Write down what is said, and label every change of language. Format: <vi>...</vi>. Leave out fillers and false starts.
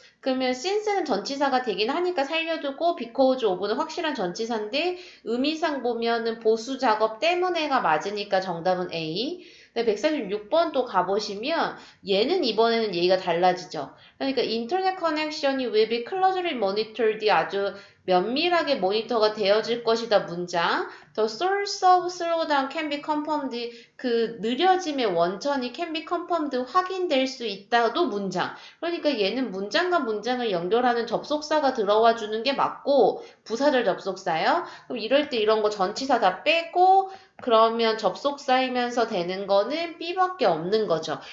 <ko>그러면 since는 전치사가 되긴 하니까 살려두고 because of는 확실한 전치사인데 의미상 보면은 보수 작업 때문에가 맞으니까 정답은 A. 146번 또 가보시면 얘는 이번에는 얘기가 달라지죠. 그러니까 인터넷 커넥션이</ko> <en>will be closely monitored</en> <ko>아주 면밀하게 모니터가 되어질 것이다 문장.</ko> <en>The source of slowdown can be confirmed.</en> <ko>그 느려짐의 원천이</ko> <en>can be confirmed</en> <ko>확인될 수 있다도 문장. 그러니까 얘는 문장과 문장을 연결하는 접속사가 들어와 주는 게 맞고 부사절 접속사요. 그럼 이럴 때 이런 거 전치사 다 빼고 그러면 접속사이면서 되는 거는 B밖에 없는 거죠.</ko>